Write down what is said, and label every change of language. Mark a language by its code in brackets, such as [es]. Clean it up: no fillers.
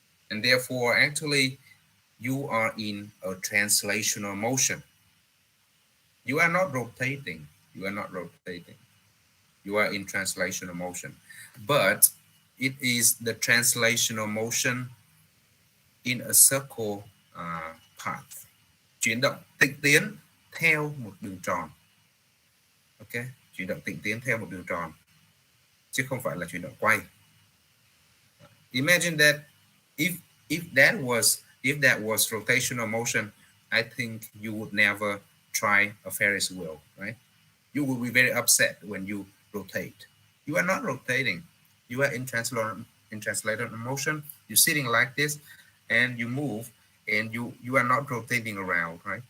[en] And therefore, actually, you are in a translational motion. You are not rotating. You are not rotating. You are in translational motion. But it is the translational motion in a circle path. [vi] Chuyển động tịnh tiến theo một đường tròn. Ok, chuyển động tịnh tiến theo một đường tròn, chứ không phải là chuyển động quay. [en] Imagine that if that was If that was rotational motion, I think you would never try a Ferris wheel, right? You will be very upset when you rotate. You are not rotating. You are in translator motion. You're sitting like this, and you move, and you are not rotating around, right?